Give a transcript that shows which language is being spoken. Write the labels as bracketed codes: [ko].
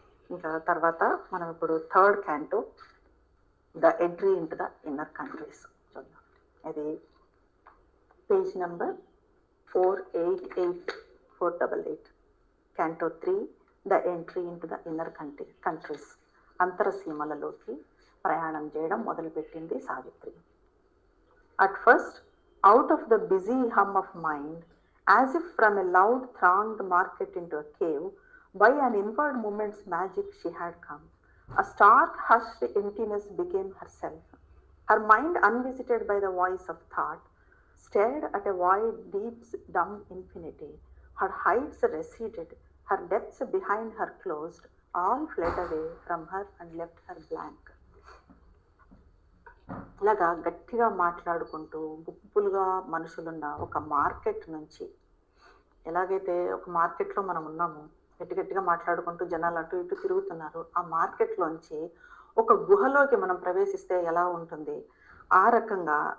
[te] ఇంకా తర్వాత మనం ఇప్పుడు [en] third canto, the entry into the inner countries [te] చూద్దాం. ఇది page number 488, 488, [en] canto 3, the entry into the inner countries, [te] అంతరసీమలలోకి ప్రయాణం చేయడం మొదలుపెట్టింది Savitri. [en] At first, out of the busy hum of mind, as if from a loud thronged market into a cave, by an inward moment's magic she had come. A stark hushed emptiness became herself. Her mind, unvisited by the voice of thought, stared at a void, deep's dumb infinity. Her heights receded, her depths behind her closed, all fled away from her and left her blank. [te] ఇలాగా గట్టిగా మాట్లాడుకుంటూ గుంపులుగా మనుషులున్న ఒక market నుంచి, ఎలాగైతే ఒక మార్కెట్లో మనం ఉన్నాము, గట్టి గట్టిగా మాట్లాడుకుంటూ జనాలు అటు ఇటు తిరుగుతున్నారు, ఆ మార్కెట్లోంచి ఒక గుహలోకి మనం ప్రవేశిస్తే ఎలా ఉంటుంది, ఆ రకంగా